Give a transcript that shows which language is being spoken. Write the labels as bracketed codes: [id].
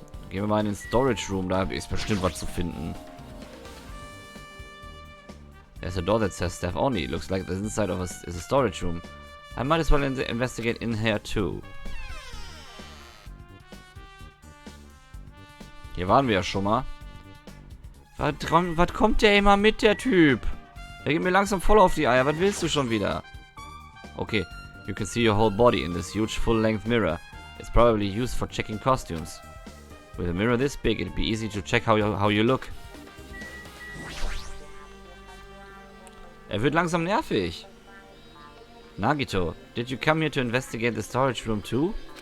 [de] Gehen wir mal in den Storage Room, da ist bestimmt was zu finden. [en] There's a door that says staff only. Looks like the inside of is a storage room. I might as well investigate in here too. [de] Hier waren wir ja schon mal. Was kommt der immer mit, der Typ? Der geht mir langsam voll auf die Eier. Was willst du schon wieder? [en] Okay, you can see your whole body in this huge full-length mirror. It's probably used for checking costumes. With a mirror this big, it'd be easy to check how you look. [de] Wird langsam nervig. [en] Nagito, did you come here to investigate the storage room too?